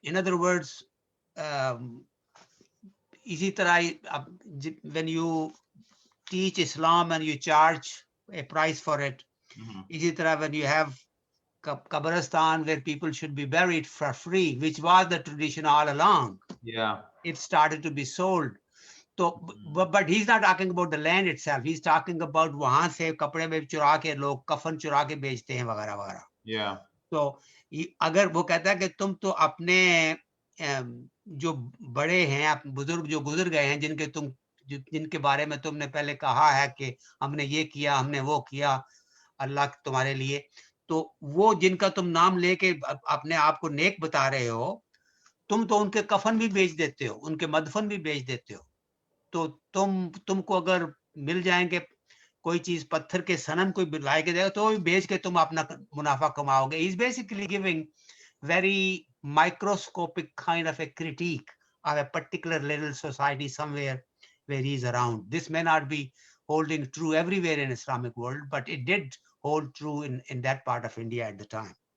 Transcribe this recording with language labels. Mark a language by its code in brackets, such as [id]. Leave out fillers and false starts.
[en] In other words, [hi] इसी तरह [en] when you teach Islam and you charge a price for it, इसी तरह when you have Qabristan where people should be buried for free, which was the tradition all along. Yeah. It started to be sold. So, but he's not talking about the land itself. He's talking about [hi] वहां से कपड़े में चुरा के लोग कफन चुरा के बेचते हैं वगैरह वगैरह. [en] Yeah. [hi] तो अगर वो कहता है कि तुम तो अपने जो बड़े हैं, बुजुर्ग जो गुजर गए हैं, जिनके बारे में तुमने पहले कहा है कि हमने ये किया, हमने वो किया अल्लाह तुम्हारे लिए, तो वो जिनका तुम नाम लेके अपने आप को नेक बता रहे हो, तुम तो उनके कफन भी बेच देते हो, उनके मदफन भी बेच देते हो. तो तुमको अगर मिल जाएंगे कोई चीज पत्थर के सनम कोई लाए के देगा तो भी बेच के तुम अपना मुनाफा कमाओगे. [en] He's basically giving very microscopic kind of a critique of a particular little society somewhere where he's around. This may not be holding true everywhere in Islamic world, but it did hold true in that part of India at the time.